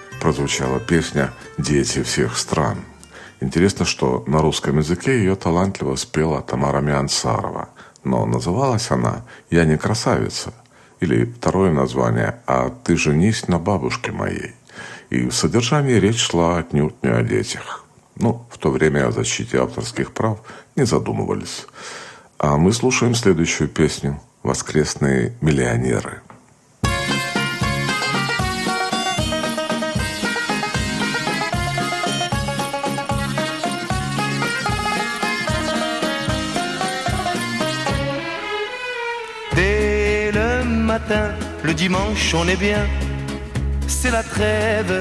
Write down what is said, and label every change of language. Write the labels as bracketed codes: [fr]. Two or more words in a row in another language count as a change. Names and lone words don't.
[ru] прозвучала песня «Дети всех стран». Интересно, что на русском языке ее талантливо спела Тамара Миансарова, но называлась она «Я не красавица», или второе название «А ты женись на бабушке моей». И в содержании речь шла отнюдь не о детях. В то время о защите авторских прав не задумывались. А мы слушаем следующую песню «Воскресные миллионеры». [fr] Dès le matin, le dimanche, on est bien, c'est la trêve.